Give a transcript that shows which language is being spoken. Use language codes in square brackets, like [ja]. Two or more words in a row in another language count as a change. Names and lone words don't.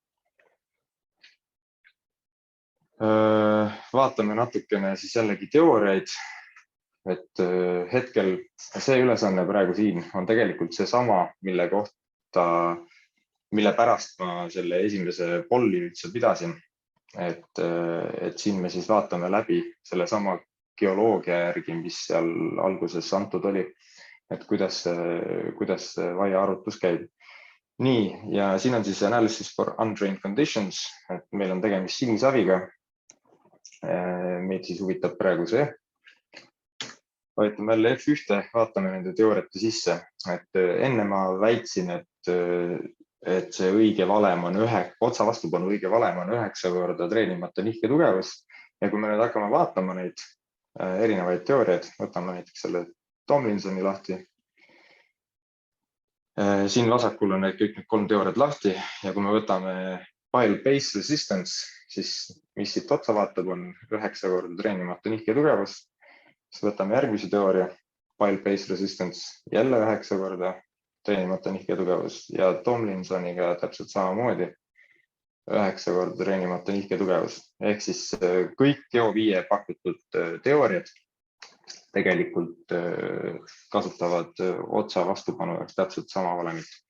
[et] Vaatame natukene siis jällegi teooriaid, et hetkel see ülesanne praegu siin on tegelikult seesama, mille pärast ma selle esimese polli üldse pidasin. Et siin me siis vaatame läbi sellesama geoloogia järgi, mis seal alguses antud oli, et kuidas vaia arvutus käib. Nii, ja siin on siis [en] analysis for undrained conditions, [et] et meil on tegemist sinisaviga. Meid siis huvitab praegu see. Vajutame jälle F1, vaatame nende teooriate sisse. Et enne ma väitsin, et see õige valem on otsa vastupanu õige valem on 9 korda treenimata nihke tugevus. Ja kui me nüüd hakkame vaatama neid erinevaid teooriaid, võtame näiteks selle Tomlinsoni lahti. Siin vasakul on kõik need 3 teooriat lahti ja kui me võtame [en] pile base resistance, [et] siis mis siit otsa vaatab, on 9 korda treenimata nihke tugevus. Siis võtame järgmise teooria, [en] pile base resistance, [et] jälle 9 korda treenimata nihke tugevus ja Tomlinsoniga täpselt samamoodi 9 korda treenimata nihke tugevus. Ehk siis kõik Geo5 pakutud teooriad tegelikult kasutavad otsa vastupanu jaoks täpselt sama valemit.